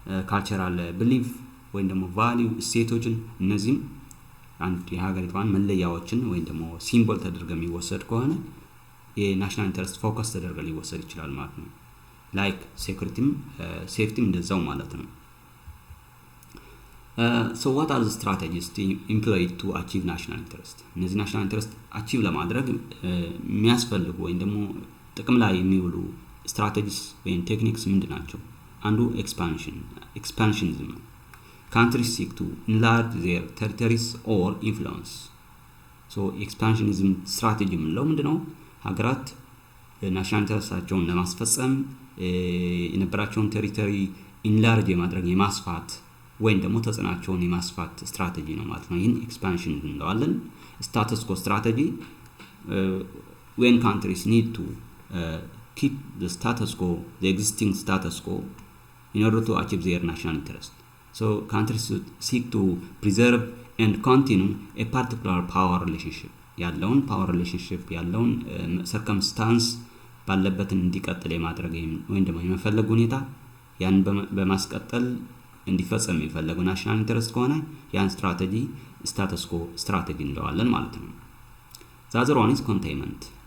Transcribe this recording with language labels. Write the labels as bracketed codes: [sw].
[am] ካልቸራል ቢሊፍ ወይም ደግሞ ቫልዩ እሴቶችን እነዚህም አንድ የሀገሪቷን መለያዎችን ወይም ደግሞ ሲምቦል ተደርጎ የሚወሰድ ከሆነ የናሽናል ኢንተረስት ፎከስ ተደርጎ ሊወሰድ ይችላል ማለት ነው። ላይክ ሴኩሪቲም ሴፍቲም እንደዛው ማለት ነው። [en] So what are the strategies to employ to achieve national interest? [am] እነዚህ ናሽናል ኢንተረስት አቺቭ ለማድረግ የሚያስፈልጉ ወይም ደግሞ ጥቅም ላይ የሚውሉ ስትራቴጂስ ወይም ቴክኒክስ ምንድን ናቸው? አንዱ ኤክስፓንሽኒዝም ነው። [en] countries seek to enlarge their territories or influence. [am] so ኤክስፓንሽኒዝም ስትራቴጂ ምንለው ምንድነው? ሀገራት ናሽናል ኢንተረስታቸውን ለማስፈጸም የነበራቸውን ቴሪቶሪ ኢንላርጅ የማድረግ የማስፋት ወይም ደግሞ ተጽዕኖአቸውን የማስፋት ስትራቴጂ ነው ማለት ነው። ይህን ኤክስፓንሽን እንለዋለን። ስታተስ ኮ ስትራቴጂ [en] when countries need to keep the status quo, the existing status quo, in order to achieve their national interest. So countries should seek to preserve and continue a particular power relationship. [am] ያለውን ፓወር ሪሌሽንሺፕ ያለውን ሰርከምስታንስ ባለበት እንዲቀጥል የማድረግ ወይም ደግሞ የመፈለግ ሁኔታ ያን በማስቀጠል እንዲፈጸም የሚፈልገው ናሽናል ኢንተረስት ከሆነ ያን ስትራቴጂ ስታተስ ኮ ስትራቴጂ እንለዋለን ማለት ነው። [en] the other one is containment.